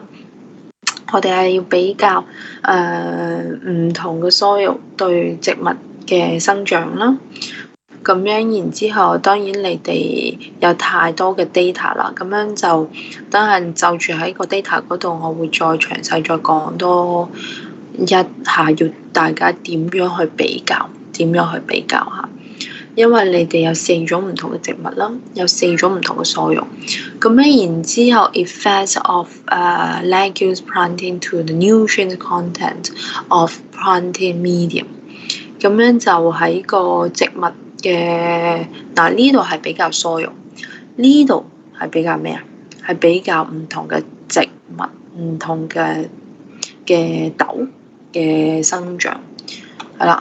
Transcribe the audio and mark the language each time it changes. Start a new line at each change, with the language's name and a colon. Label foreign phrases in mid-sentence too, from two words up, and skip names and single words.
Cantonese: 我哋係要比較唔同嘅 soil 對植物嘅生長啦，咁樣然之後，當然你哋有太多嘅 data 啦，咁樣就等陣就住喺個 data 嗰度，我會再詳細再講多一下，要大家點樣去比較下。因為你哋有4種唔同嘅植物啦，有4種唔同嘅 soil，咁樣然之後
English: effects of legumes planting to the nutrient content of planting medium，
Cantonese: 咁樣就喺個植物嘅呢度係比較 soil，呢度係比較咩啊？係比較唔同嘅植物，唔同嘅豆嘅生長，係啦。